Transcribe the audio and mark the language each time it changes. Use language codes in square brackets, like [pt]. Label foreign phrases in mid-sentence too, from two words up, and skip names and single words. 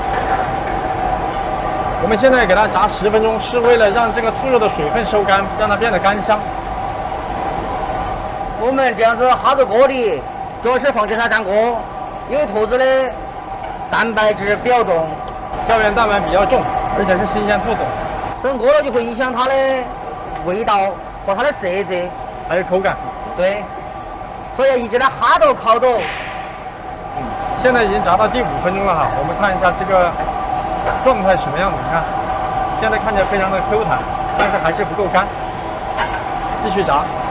[zh] 我們現在給它炸10分鐘，是為了讓這個兔肉的水分收乾，讓它變得乾香。我們這樣子哈到鍋裡，主要是防止它粘鍋，因為兔子的蛋白質比較重，膠原蛋白比較重，而且是新鮮兔子。生鍋了就會影響它的味道和它的色澤，還有口感。對，所以要一直的哈到烤到。現在已經炸到第5分鐘了哈，我們看一下這個狀態什麼樣子。你看，現在看起來非常的 Q 彈，但是還是不夠乾，繼續炸。